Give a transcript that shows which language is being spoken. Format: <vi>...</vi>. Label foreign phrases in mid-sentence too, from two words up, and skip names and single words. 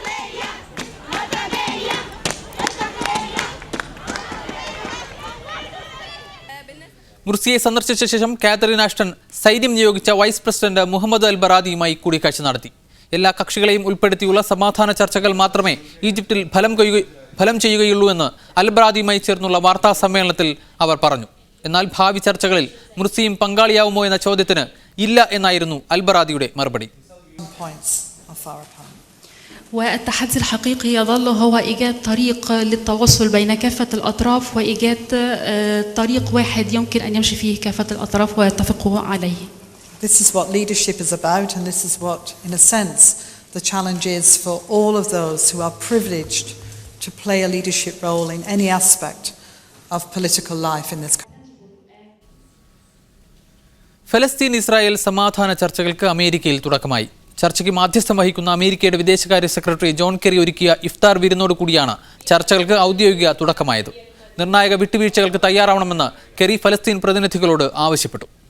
<ml>മുർസിയെ സന്ദർശിച്ച ശേഷം കാതറിൻ ആഷ്ടൺ സൈന്യം നിയോഗിച്ച വൈസ് പ്രസിഡന്റ് മുഹമ്മദ് അൽ ബറാദിയുമായി കൂടിക്കാഴ്ച നടത്തി. എല്ലാ കക്ഷികളെയും ഉൾപ്പെടുത്തിയുള്ള സമാധാന ചർച്ചകൾ മാത്രമേ ഈജിപ്തിൽ ഫലം ചെയ്യുകയുള്ളൂ എന്ന് അൽ ബറാദിയുമായി ചേർന്നുള്ള വാർത്താ സമ്മേളനത്തിൽ അവർ പറഞ്ഞു. എന്നാൽ ഭാവി ചർച്ചകളിൽ മുർസിയും പങ്കാളിയാവുമോ എന്ന ചോദ്യത്തിന് ഇല്ല എന്നായിരുന്നു അൽ ബറാദിയുടെ മറുപടി.</ml> <ar>والتحدي الحقيقي يظل هو إيجاد طريق للتواصل بين كافة الأطراف وإيجاد طريق واحد يمكن أن يمشي فيه كافة الأطراف ويتفقوا عليه.</ar> <en>This is what leadership is about, and this is what, in a sense, the challenge is for all of those who are privileged to play a leadership role in any aspect of political life in this country.</en> <ml>ഫലസ്തീൻ ഇസ്രായേൽ സമാധാന ചർച്ചകൾക്ക് അമേരിക്കയിൽ തുടക്കമായി. ചർച്ചയ്ക്ക് മാധ്യസ്ഥം വഹിക്കുന്ന അമേരിക്കയുടെ വിദേശകാര്യ സെക്രട്ടറി ജോൺ കെറി ഒരുക്കിയ ഇഫ്താർ വിരുന്നോട് കൂടിയാണ് ചർച്ചകൾക്ക് ഔദ്യോഗിക തുടക്കമായത്. നിർണായക വിട്ടുവീഴ്ചകൾക്ക് തയ്യാറാവണമെന്ന് കെറി ഫലസ്തീൻ പ്രതിനിധികളോട് ആവശ്യപ്പെട്ടു.</ml>